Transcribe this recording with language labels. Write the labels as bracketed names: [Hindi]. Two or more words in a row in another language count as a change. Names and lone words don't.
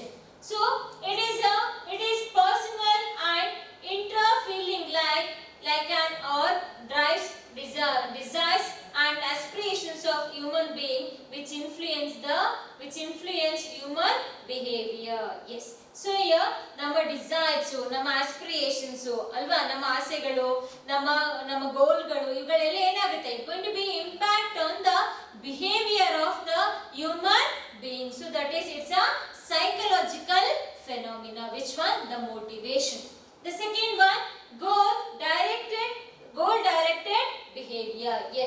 [English] So it is personal and intra feeling like an or drives desires and aspirations of human being which influence human behavior. Yes. So here nama desires, nama aspirations alva, [Kannada] nama ಆಸೆಗಳು, ನಮ್ಮ ಗೋಲ್ಗಳು ಇವುಗಳೆಲ್ಲ ಏನಾಗುತ್ತೆ [English] going to be impact on the behavior of the human being. So that is it's a psychological phenomena. Which one? The motivation. The second one, goal directed behavior. Yes.